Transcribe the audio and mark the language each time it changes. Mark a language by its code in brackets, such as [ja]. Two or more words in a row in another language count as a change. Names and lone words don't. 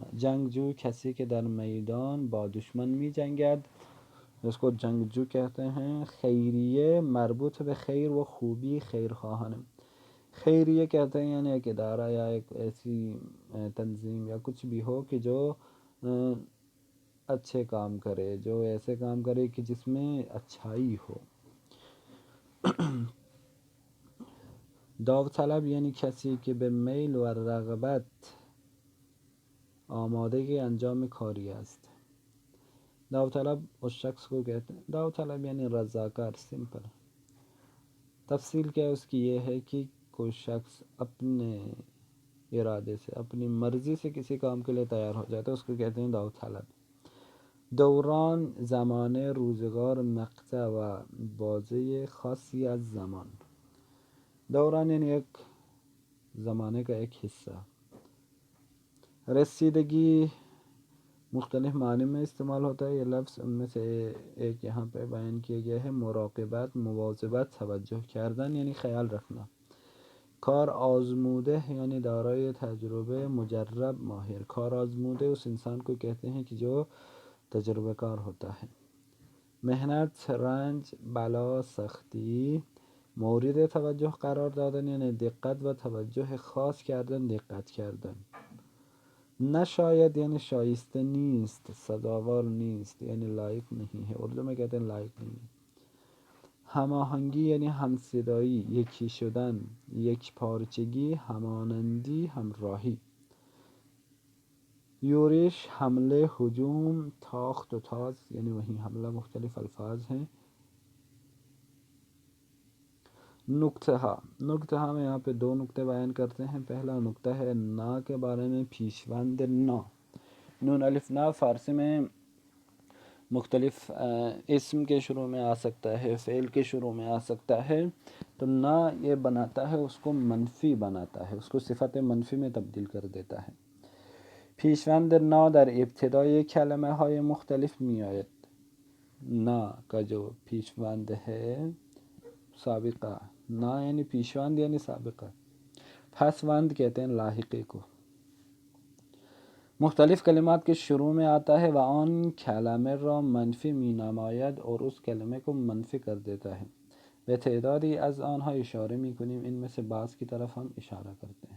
[fa] جنگجو کسی که در میدان با دشمن می جنگد، [ur] اس کو جنگجو کہتے ہیں۔ [fa] خیریه مربوط به خیر و خوبی، خیرخواهانه۔ [ur] خیریه کہتے ہیں یعنی ایک ادارہ یا ایک ایسی تنظیم یا کچھ بھی ہو کہ جو اچھے کام کرے، جو ایسے کام کرے کہ جس میں اچھائی ہو۔ [fa] داوطلب یعنی کسی که به میل و رغبت آماده انجام کاری است۔ [ur] داوطلب اس شخص کو کہتے ہیں، داوطلب یعنی رضاکار، سمپل۔ تفصیل کیا اس کی یہ ہے کہ کوئی شخص اپنے ارادے سے، اپنی مرضی سے کسی کام کے لیے تیار ہو جاتا ہے، اس کو کہتے ہیں داوطلب۔ [fa] دوران زمان روزگار مقطع و بازه خاصی از زمان۔ [ur] دوران یعنی ایک زمانے کا ایک حصہ۔ رسیدگی مختلف معنی میں استعمال ہوتا ہے یہ لفظ، ان میں سے ایک یہاں پہ بیان کیا گیا ہے، [fa] مراقبت، مواظبت، توجہ کردن یعنی [ur] خیال رکھنا۔ [fa] کار آزموده یعنی دارای تجربه، مجرب، ماہر۔ [ur] کار آزموده اس انسان کو کہتے ہیں کہ جو تجربہ کار ہوتا ہے۔ [fa] محنت، رنج، بلا، سختی، مورد توجه قرار دادن یعنی دقت و توجه خاص کردن، دقت کردن۔ نشاید یعنی شائسته نیست، سزاوار نیست [ur] یعنی لائق نہیں ہے، اردو میں کہتے ہیں لائق نہیں ہے۔ [fa] هماهنگی یعنی همصدایی، یکی شدن، یک پارچگی، همانندی، همراهی۔ یورش حمله، ہجوم، تاخت و تاز [ur] یعنی وہیں حملہ، مختلف الفاظ ہیں۔ نکتہ نکتہ میں یہاں پہ دو نکتے بیان کرتے ہیں۔ پہلا نکتہ ہے نا کے بارے میں، پیشوند نا۔ نون الف نا فارسی میں مختلف اسم کے شروع میں آ سکتا ہے، فعل کے شروع میں آ سکتا ہے، تو نا یہ بناتا ہے اس کو منفی بناتا ہے، اس کو صفت منفی میں تبدیل کر دیتا ہے۔ [fa] پیشوند نا در ابتدای کلمه های مختلف می آید۔ [ur] نا کا جو پیشوند ہے، سابقہ، نا یعنی پیشوند یعنی سابقہ، پسوند کہتے ہیں لاحقے کو۔ مختلف کلمات کے شروع میں آتا ہے [fa] و آن کلمه را منفی می نماید، [ur] اور اس کلمے کو منفی کر دیتا ہے۔ [fa] به تعدادی از آنها اشاره می کنیم، [ur] ان میں سے بعض کی طرف ہم اشارہ کرتے ہیں۔